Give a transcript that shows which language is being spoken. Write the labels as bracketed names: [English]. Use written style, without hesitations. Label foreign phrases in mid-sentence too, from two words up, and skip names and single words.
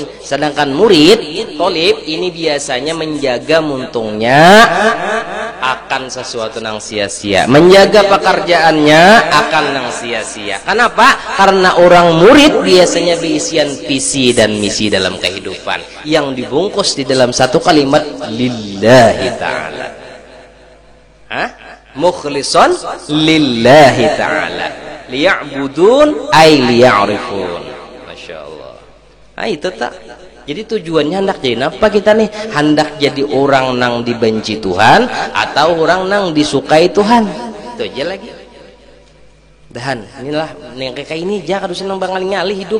[Banjar] Sedangkan murid tolib ini biasanya menjaga muntungnya akan sesuatu nang sia-sia, menjaga pekerjaannya akan nang sia-sia. Kenapa? Karena orang murid biasanya berisian visi dan misi dalam kehidupan yang dibungkus di dalam satu kalimat [Arabic] lillahi ta'ala. مخلصين لله تعالى ليعبدون أي ليعرفون. Masya Allah. [Banjar] Nah itu tak. Jadi tujuannya hendak jadi apa kita nih? Hendak jadi orang nang dibenci Tuhan atau orang nang disukai Tuhan? Itu aja lagi. Dan inilah yang kayak ini aja kadus nang bangali-ngali hidup.